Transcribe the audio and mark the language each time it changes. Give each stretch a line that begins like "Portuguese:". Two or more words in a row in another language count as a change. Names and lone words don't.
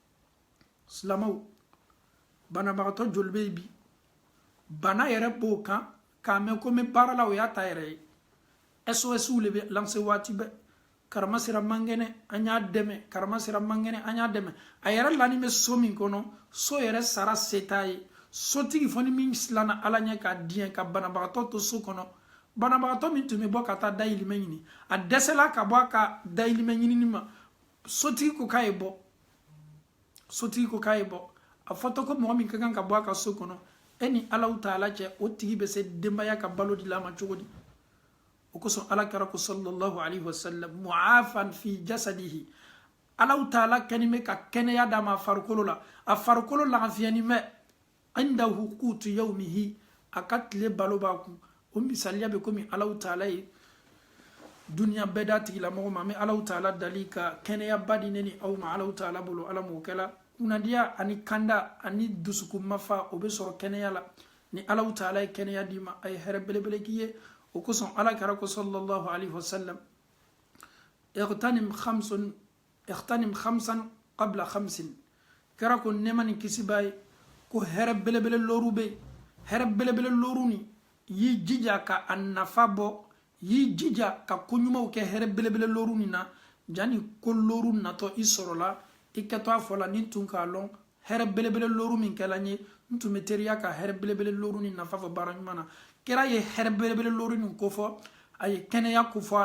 Bambara: silamɛw banabagatɔ joli bɛ bi bana yɛrɛ b'o kan k'a mɛn ko n bɛ baara la o y'a ta yɛrɛ ye SOS le bɛ lancer waati bɛɛ karama sera mangɛnɛ an y'a dɛmɛ karama sera mangɛnɛ an y'a dɛmɛ a yɛrɛ lani bɛ so min kɔnɔ so yɛrɛ sara se t'a ye sotigi fɔ ni min silanna ala ɲɛ k'a diɲɛ ka banabagatɔ to so kɔnɔ banabagatɔ min tun bɛ bɔ ka taa dayirimɛ ɲini a dɛsɛla ka bɔ a ka dayirimɛ ɲinini ma sotigi ko k'a ye bɔ sotigi ko k'a ye bɔ a fɔtɔ ko mɔgɔ min ka kan ka bɔ a ka so kɔnɔ e ni Allahu Taala cɛ o tigi bɛ se denbaya ka balo di la ma cogo di o kosɔn alakira ko
Arabic: صلى الله عليه وسلم معافى في جسده
Bambara: Allahu Taala kɛni bɛ ka kɛnɛya d'a ma a farikolo la a farikolo lafiyani bɛ
Arabic: عنده قوت يومه
Bambara: a ka tile balo b'a kun o misaliya bɛ komi Allahu Taala ye duniya bɛɛ d'a tigilamɔgɔ ma an bɛ Allahu Taala dali ka kɛnɛyaba di ne ni aw ma Allahu Taala bolo ala m'o kɛla kunadiya ani kanda ani dusukun mafa o bɛ sɔrɔ kɛnɛya la ni Allahu Taala ye kɛnɛya d'i ma a ye hɛrɛ belebele k'i ye o kosɔn alakira ko
Arabic: صلى الله عليه وسلم اغتنم خمسا قبل خمس
Bambara: kɛra ko nɛɛma ni kisi b'a ye ko hɛrɛ belebele lɔru bɛ hɛrɛ belebele lɔru ni y'i jija ka a nafa bɔ y'i jija ka ko ɲumanw kɛ hɛrɛ belebele lɔru ni na jani ko lɔru natɔ i sɔrɔla i kɛtɔ a fɔ la ni tun k'a lɔn hɛrɛ belebele lɔru min kɛla n ye n tun bɛ teriya ka hɛrɛ belebele lɔru ni nafa fɔ baara ɲuman na kɛra ye hɛrɛ belebele lɔru ni ko fɔ a ye kɛnɛya ko fɔ a